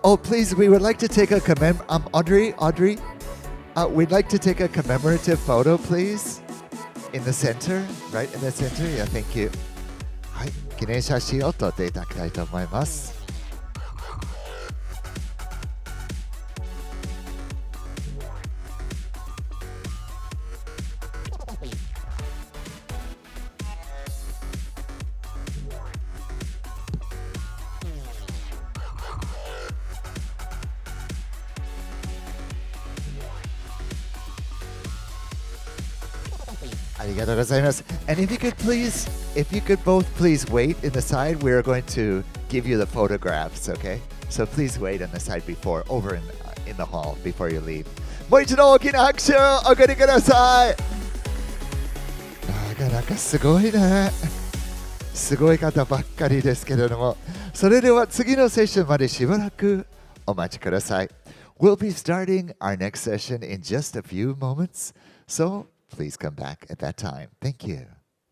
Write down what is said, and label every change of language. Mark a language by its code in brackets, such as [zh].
[en] Oh, please, we would like to take a Audrey, we'd like to take a commemorative photo, please. In the center, right in the center. Yeah, thank you. [ja] はい、記念写真を撮っていただきたいと思います。ありがとうございます。 [en] And if you could both please wait in the side, we're going to give you the photographs, okay? So please wait on the side over in the hall before you leave. [ja] もう一度大きな拍手をお送りください。なかなかすごいね。すごい方ばっかりですけれども、それでは次のセッションまでしばらくお待ちください。 [en] We'll be starting our next session in just a few moments, so please come back at that time. Thank you.